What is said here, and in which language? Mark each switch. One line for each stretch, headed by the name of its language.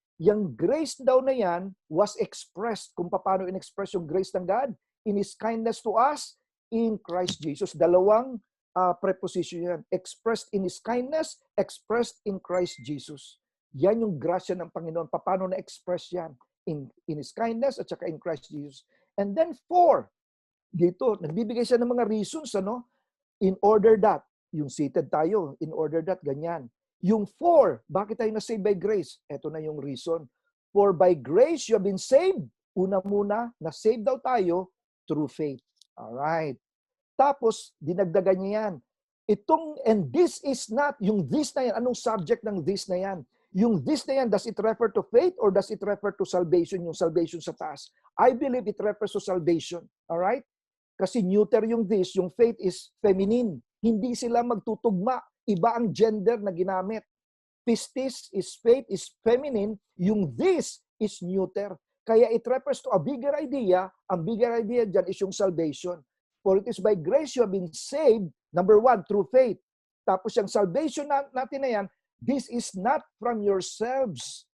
English: Yung grace daw na yan was expressed.
Filipino: Kung paano in-express yung
English: grace ng God, in His kindness to us, in Christ Jesus.
Filipino: Dalawang preposition yan.
English: Expressed in His kindness, expressed in Christ Jesus.
Filipino: Yan yung grasya ng Panginoon. Paano na-express yan?
English: In His kindness at saka in Christ Jesus.
Filipino: And then 4, dito, nagbibigay siya ng mga reasons, ano?
English: In order that, yung seated tayo, in order that, ganyan.
Filipino: Yung 4, bakit tayo na-saved by grace? Ito na yung reason.
English: For by grace you have been saved.
Filipino: Una muna, na-saved daw tayo through faith. Alright. Tapos, dinagdagan niya yan.
English: And this is not,
Filipino: yung this na yan, anong subject ng this na yan? Yung this na yan,
English: does it refer to faith or does it refer to salvation, yung salvation sa taas? I believe it refers to salvation. Alright? Kasi neuter yung this, yung faith is feminine.
Filipino: Hindi sila magtutugma. Iba ang gender na ginamit.
English: Pistis is faith is feminine, yung this is neuter. Kaya it refers to a bigger idea. Ang bigger idea dyan is yung salvation. For it is by grace you have been saved, number one, through faith.
Filipino: Tapos yung salvation natin na yan,
English: this is not from yourselves.